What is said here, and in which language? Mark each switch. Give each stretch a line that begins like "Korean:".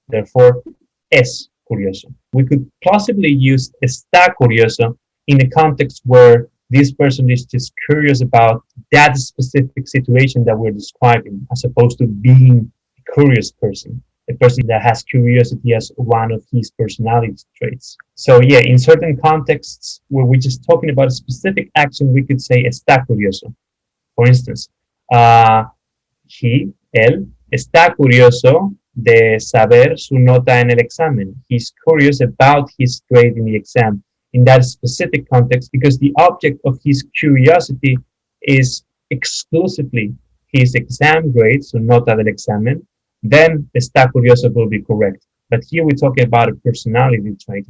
English: Therefore,
Spanish: es curioso.
English: We could possibly use
Spanish: está curioso
English: in a context where this person is just curious about that specific situation that we're describing, as opposed to being a curious person, a person that has curiosity as one of his personality traits. So yeah, in certain contexts where we're just talking about a specific action, we could say
Spanish: está curioso.
English: For instance,
Spanish: él está curioso de saber su nota en el examen.
English: He's curious about his grade in the exam in that specific context because the object of his curiosity is exclusively his exam grade, so
Spanish: nota del examen.
English: Then
Spanish: está curioso
English: will be correct. But here we're talking about a personality trait.